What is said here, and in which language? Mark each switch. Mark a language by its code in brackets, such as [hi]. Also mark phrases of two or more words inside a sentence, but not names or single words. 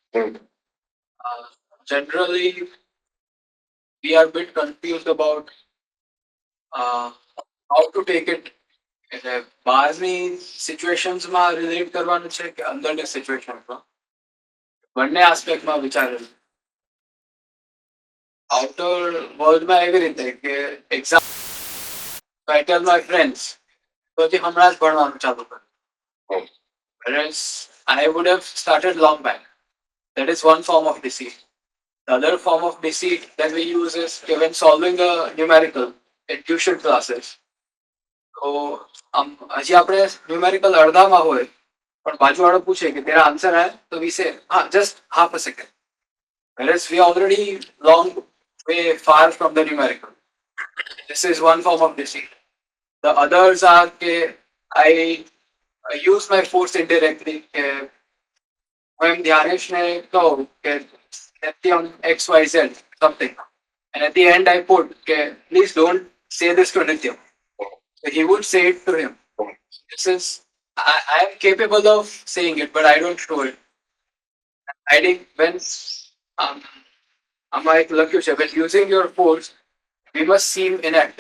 [en] Generally, we are a bit confused about how to take it. [gu] એટલે બહારની સિચ્યુએશન્સમાં રિલેટ કરવાનું છે કે અંદરની સિચ્યુએશન્સમાં બંને આસ્પેક્ટમાં વિચારેલું. આઉટર વર્લ્ડમાં એવી રીતે કે [en] exam I tell my friends [gu] તો હજી હમણાં જ ભણવાનું ચાલુ કર્યું. [en] Whereas I would have started long back. That is one form of deceit. The other form of deceit that we use is when solving a numerical in tuition classes. [gu] તો હજી આપણે ન્યુમેરિકલ અડધામાં હોય પણ બાજુવાળો પૂછે કે [hi] तेरा आन्सर है [gu] તો [en] we say [gu] હા [en] just half a second. Whereas we are already long way far from the numerical. This is one form of deceit. The others are કે I use my force indirectly કે [gu] હું એમ ધ્યાનેશને કહું કે [en] Neptune XYZ something. And at the end I put okay, please don't say this to Nityam. So he would say it to him. This is I am capable of saying it, but I don't show it. Hiding when I'm like when using your force, we must seem inactive.